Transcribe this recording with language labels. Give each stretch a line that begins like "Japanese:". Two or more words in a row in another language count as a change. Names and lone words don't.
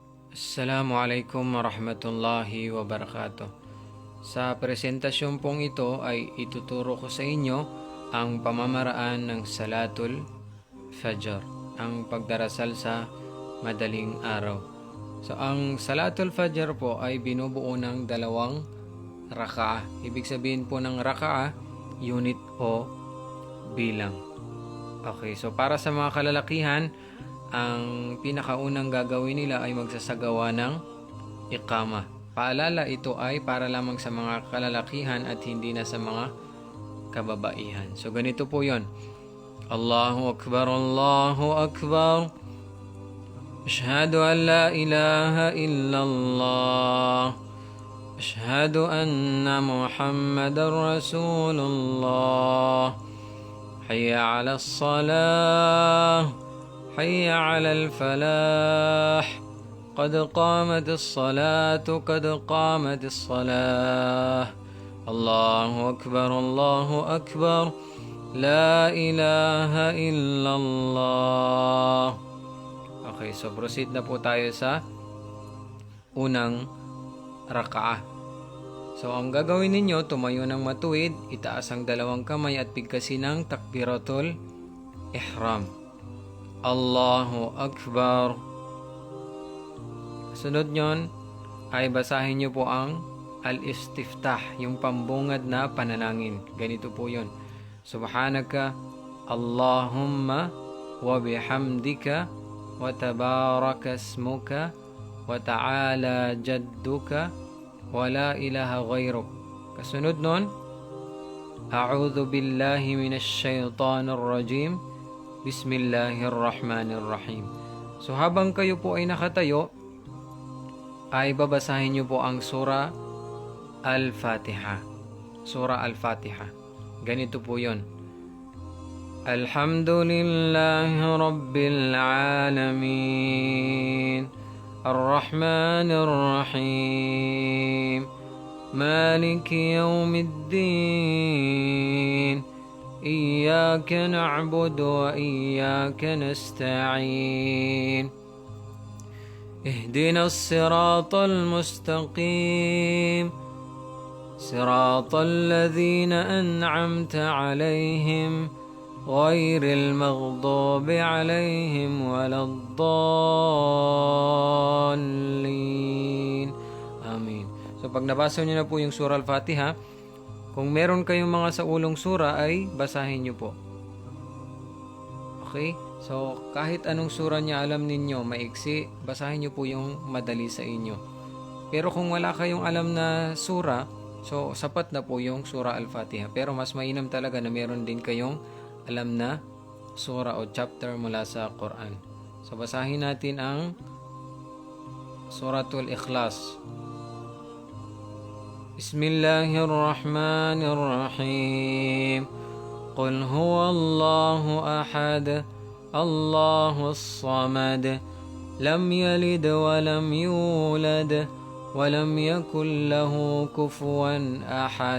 Arabic: السلام عليكم ورحمة الله وبركاته.
Filipino: Sa presentasyon pong ito ay ituturo ko sa inyo ang pamamaraan ng Salatul Fajr, ang pagdarasal sa madaling araw. So ang Salatul Fajr po ay binubuo ng dalawang rakaah. Ibig sabihin po ng rakaah, unit o bilang. Okay, so para sa mga kalalakihan, ang pinakaunang gagawin nila ay magsasagawa ng iqama. Paalala, ito ay para lamang sa mga kalalakihan at hindi na sa mga kababaihan. So ganito po yon.
Arabic: الله أكبر، الله أكبر. أشهد أن لا إله إلا الله. أشهد أن محمدا رسول الله. حي على الصلاة. حي على الفلاح قد قامت الصلاة قد قامت الصلاة الله أكبر الله أكبر لا إله إلا الله.
Filipino: Okay, so proceed na po tayo sa unang rakaah. So ang gagawin ninyo, tumayo ng matuwid, itaas ang dalawang kamay at bigkasin ng
Arabic: تكبيرة الإحرام. الله أكبر.
Filipino: Sunod nyon ay basahin nyo po ang al-istiftah, yung pambungad na panalangin. Ganito po yun.
Arabic: سبحانك اللهم وبحمدك وتبارك اسمك وتعالى جدك ولا إله غيرك.
Filipino: Kasunod nun,
Arabic: أعوذ بالله من الشيطان الرجيم. بسم الله الرحمن الرحيم.
Filipino: So habang kayo po ay nakatayo, ay babasahin niyo po ang Surah Al-Fatiha. Surah Al-Fatiha. Ganito po yon.
Arabic: الحمد لله رب العالمين. الرحمن الرحيم. مالك يوم الدين. إياك نعبد وإياك نستعين اهدنا الصراط المستقيم صراط الذين أنعمت عليهم غير المغضوب عليهم ولا الضالين آمين.
Filipino: So pag nabasa niyo na po yung Surah Al-Fatiha, kung meron kayong mga sa ulong sura ay basahin nyo po. Okay? So, kahit anong sura niya alam ninyo, maiksi, basahin nyo po yung madali sa inyo. Pero kung wala kayong alam na sura, so sapat na po yung Surah Al-Fatiha. Pero mas mainam talaga na meron din kayong alam na sura o chapter mula sa Quran. So, basahin natin ang Suratul Ikhlas.
Arabic: بسم الله الرحمن الرحيم قل هو الله أحد الله الصمد لم يلد ولم يولد ولم يكن له كفوا أحد.